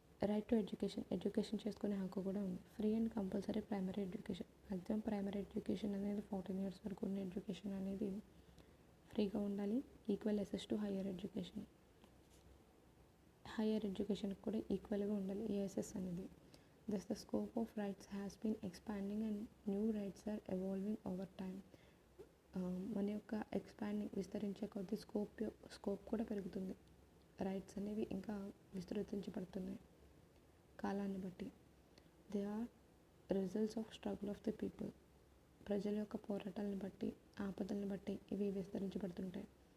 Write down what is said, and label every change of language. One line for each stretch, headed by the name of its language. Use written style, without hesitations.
English: right to education
Telugu: చేసుకునే హక్కు కూడా ఉంది.
English: Free and compulsory primary education.
Telugu: Maximum primary education అనేది 14 years వరకు ఉన్న ఎడ్యుకేషన్ అనేది ఫ్రీగా ఉండాలి.
English: Equal access to higher education.
Telugu: Higher ఎడ్యుకేషన్కి కూడా ఈక్వల్గా ఉండాలి ఈఎస్ఎస్ అనేది.
English: Thus the scope of rights has been expanding and new rights are evolving over time.
Telugu: మన యొక్క ఎక్స్పాండింగ్ విస్తరించే కొద్ది స్కోప్ కూడా పెరుగుతుంది. రైట్స్ అనేవి ఇంకా విస్తరించబడుతున్నాయి కాలాన్ని బట్టి.
English: They are results of struggle of the people.
Telugu: ప్రజల యొక్క పోరాటాలను బట్టి, ఆపదలను బట్టి ఇవి విస్తరించబడుతుంటాయి.